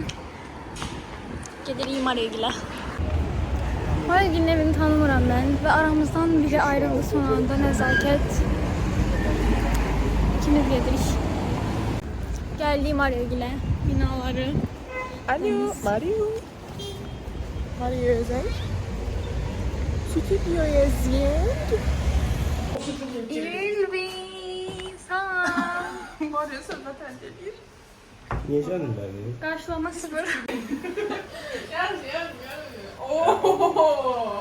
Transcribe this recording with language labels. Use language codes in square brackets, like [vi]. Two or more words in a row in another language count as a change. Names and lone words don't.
[az] Gedirik Mariogilə. Mariogilənin evini tanımıram mən və aramızdan biri ayrıldı son anda, nəzakət. İkimiz gedirik. Gəldik Mariogilə, binaları. Alo, Mario. Mario Özel. [tr] Stüdyo yazıyor. [az] İlvin, salam. [tr] Mario sen zaten gelir. Niye canım ben? [az] Qarşılama 0. Yaz. Ooo.